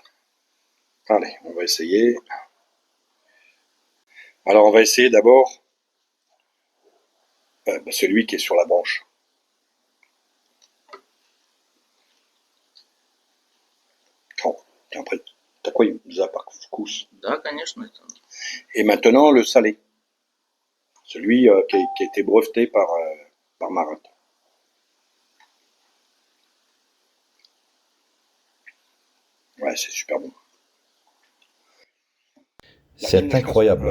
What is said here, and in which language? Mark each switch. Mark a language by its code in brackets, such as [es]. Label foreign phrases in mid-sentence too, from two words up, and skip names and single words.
[fr] Allez, on va essayer. Alors on va essayer d'abord celui qui est sur la branche. Oh, tiens, après, t'as quoi par вкус? [ru] Да, конечно, это. [fr] Et maintenant le salé. Celui qui a été breveté par Marat. Ouais, c'est super bon. C'est incroyable.